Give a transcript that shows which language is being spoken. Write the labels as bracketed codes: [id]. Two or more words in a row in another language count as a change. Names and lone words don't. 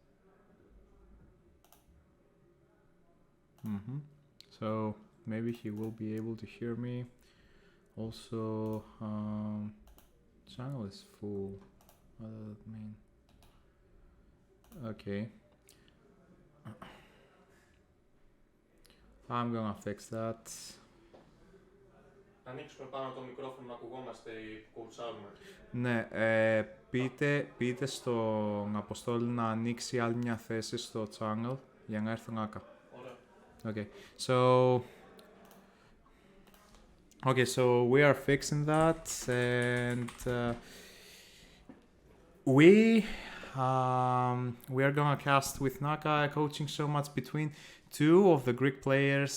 [en] So maybe he will be able to hear me. Also, channel is full. What does that mean? Okay. I'm gonna fix that. [el] Ανοίξουμε πάνω το μικρόφωνο να ακουγόμαστε ή κουτσάρουμε. Ναι, πείτε στον Αποστόλη να ανοίξει άλλη μια θέση στο channel για να έρθει ο Νάκα. Ωραία. [en] Okay, so we are fixing that, and we are gonna cast with Naka a coaching show match between two of the Greek players.